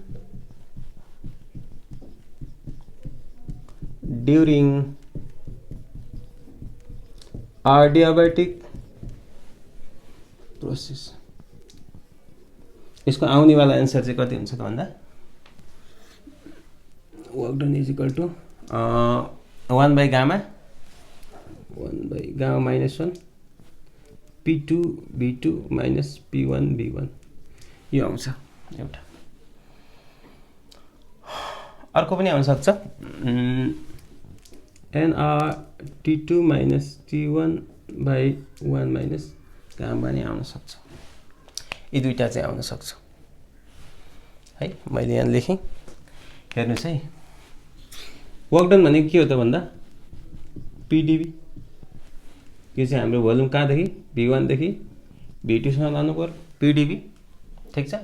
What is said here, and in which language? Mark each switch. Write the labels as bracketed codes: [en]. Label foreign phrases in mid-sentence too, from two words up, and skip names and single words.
[en] during adiabatic process, [ne] यसको आउनेवाला एन्सर चाहिँ कति हुन्छ त भन्दा [en] work done is equal to 1 gamma -1 P2 V2 minus P1 V1 [ne] यो आउँछ एउटा। अर्को पनि आउन सक्छ [en] nRT2 minus T1/1 minus gamma [ne] नि आउन सक्छ। यी दुईटा चाहिँ आउन सक्छ है। मैले यहाँ लेखेँ, हेर्नुस् है। [en] work done [ne] भनेको के हो त भन्दा PdV, यो चाहिँ हाम्रो भोल्युम कहाँदेखि V1 देखि V2 सम्म लानु पर्यो PdV, ठिक छ।